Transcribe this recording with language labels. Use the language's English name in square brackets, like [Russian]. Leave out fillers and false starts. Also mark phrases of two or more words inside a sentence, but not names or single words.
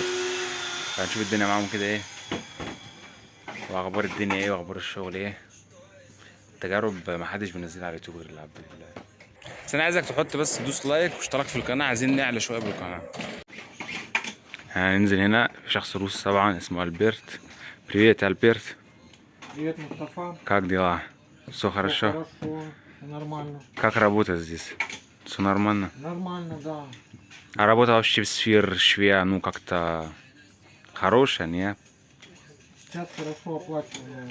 [Arabic] فهنشوف الدنيا معاهم كده ايه، وأخبار الدنيا ايه، وأخبار الشغل ايه. تجارب محدش بينزلها على اليوتيوب غير العبد لله. بس أنا عايزك تحط بس تدوس لايك واشتراك في القناة، عايزين نعلى شوية بالقناة. هننزل هنا في شخص روسي طبعا اسمه ألبرت. [Russian] Привет, Альберт. Привет, Мустафа. Как дела? Все хорошо? Хорошо, нормально. Как работа здесь? Все нормально? Нормально, да. А работа вообще в сфере швея, ну как-то хорошая, не? Сейчас хорошо оплачиваемая